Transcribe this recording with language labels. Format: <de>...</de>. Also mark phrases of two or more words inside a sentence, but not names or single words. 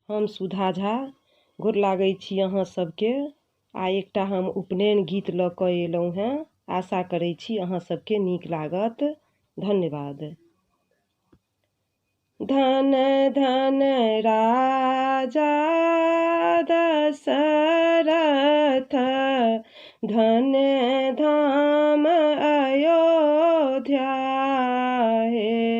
<mai>हम सुधा झा गोर लागै छी अहाँ सबके। आइ एकटा हम उपनयन गीत लऽ कऽ एलहुँ हेँ। आशा करै छी अहाँ सबके नीक लागत। धन्यवाद। धन धन राजा दशरथ, धन धाम अयोध्या हे।</mai>